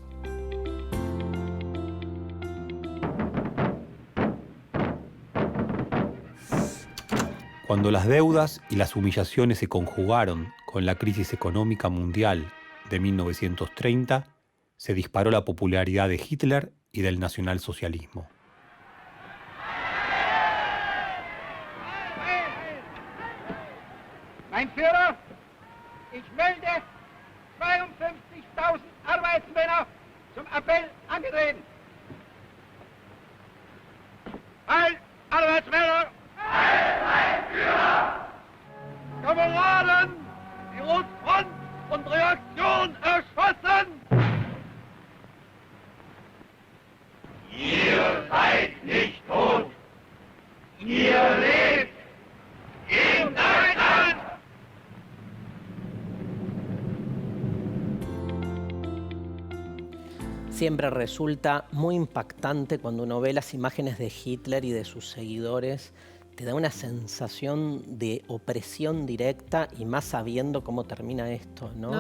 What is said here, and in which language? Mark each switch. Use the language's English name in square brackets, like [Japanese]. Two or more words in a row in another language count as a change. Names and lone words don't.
[Spanish] Cuando las deudas y las humillaciones se conjugaron con la crisis económica mundial de 1930, se disparó la popularidad de Hitler y del nacionalsocialismo. [German] Mein Führer, ich melde 52.000 Arbeitsmänner zum Appell angetreten. Heil, Arbeitsmänner! Heil, mein Führer! Kameraden, die Rotfront und Reaktion erschossen! Ihr seid nicht tot! Ihr lebt! In Deutschland! [Spanish] Siempre resulta muy impactante cuando uno ve las imágenes de Hitler y de sus seguidores. Te da una sensación de opresión directa y más sabiendo cómo termina esto, ¿no?